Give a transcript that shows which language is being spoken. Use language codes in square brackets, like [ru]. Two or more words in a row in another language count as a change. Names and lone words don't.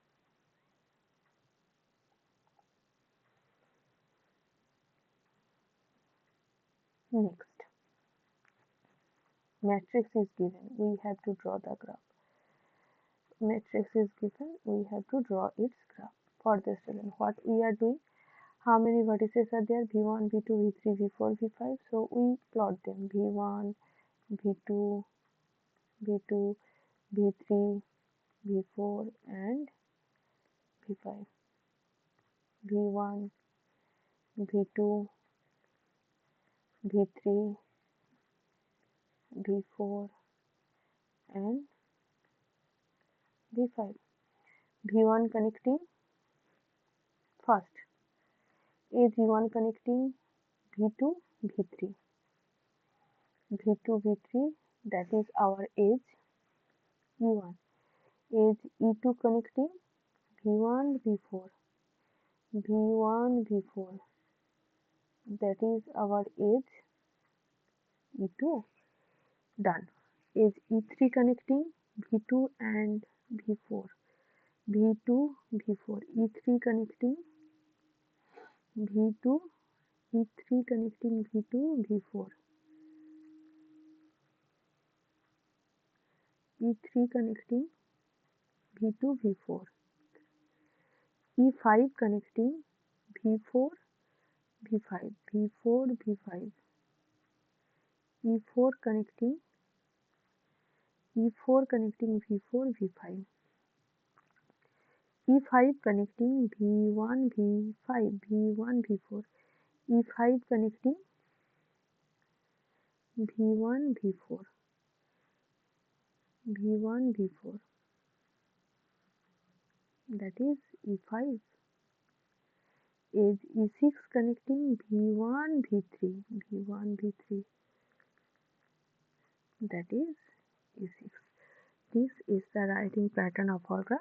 [en] Next, matrix is given. We have to draw the graph. Matrix is given. We have to draw its graph. For this student, what we are doing? How many vertices are there? V1, V2, V3, V4, V5. So we plot them. V1, V2, V2, V3, V4 and V5. V1, V2, V3, V4 and V5. V1 connecting first. Is V1 connecting V2, V3. V2, V3, that is our edge E1. Edge E2 connecting V1, V4. V1, V4, that is our edge E2. Done. Edge E3 connecting V2 and V4. V2, V4, E3 connecting V2, E3 connecting V2, V4. E3 connecting V2, V4. E5 connecting V4, V5. V4, V5. E4 connecting E4 connecting V4, V5. E5 connecting V1, V5, V1, V4. E5 connecting V1, V4, V1, V4. That is E5. Is E6 connecting V1, V3, V1, V3. That is E6. This is the writing pattern of our graph.